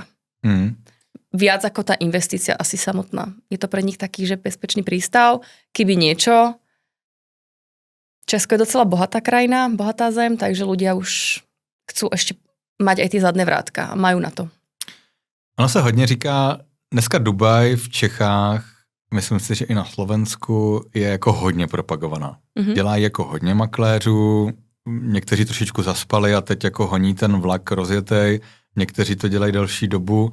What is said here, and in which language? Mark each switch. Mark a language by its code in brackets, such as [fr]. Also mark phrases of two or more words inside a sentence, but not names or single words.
[sk] Viac ako tá investícia asi samotná. Je to pre nich taký, že bezpečný prístav. Keby niečo, Česko je docela bohatá krajina, bohatá zem, takže ľudia už chcú ešte mať aj tie zadné vrátka a majú na to. [cs] Ono se hodně říká, dneska Dubaj v Čechách, myslím si, že i na Slovensku je jako hodně propagovaná. Dělají jako hodně makléřů, někteří trošičku zaspali a teď jako honí ten vlak rozjetej, někteří to dělají delší dobu.